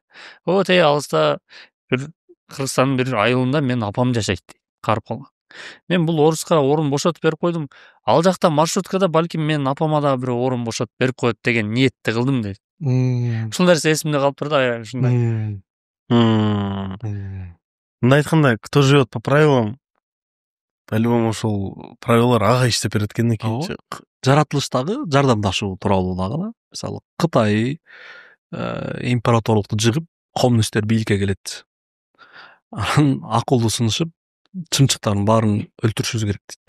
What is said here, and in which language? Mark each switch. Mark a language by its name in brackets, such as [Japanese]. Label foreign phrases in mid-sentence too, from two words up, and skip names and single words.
[Kyrgyz] Тээ алыста бир Кыргызстандын бир айылында мен апам жашайт дейт, карып калган. Мен бул оруска орун бошотуп берип койдум. Ал жакта маршруткада балким менин апама дагы бирөө орун бошотуп берип коет деген ниетте кылдым дейт. Ушул нерсе эсимде калыптыр да, ушундай. Мындай айтканда, [Russian] кто живет по правилам, по-любому [Kyrgyz] ошол правилалар ага иштеп берет экен экенчи. Жаратылыштагы жардамдашуу тууралуу дагы, мисалы Кытай императорлукту жыгып, коммунисттер бийликке келет. Анан акылды сынышып, чымчыктардын баарын өлтүрүшүбүз керек дейт.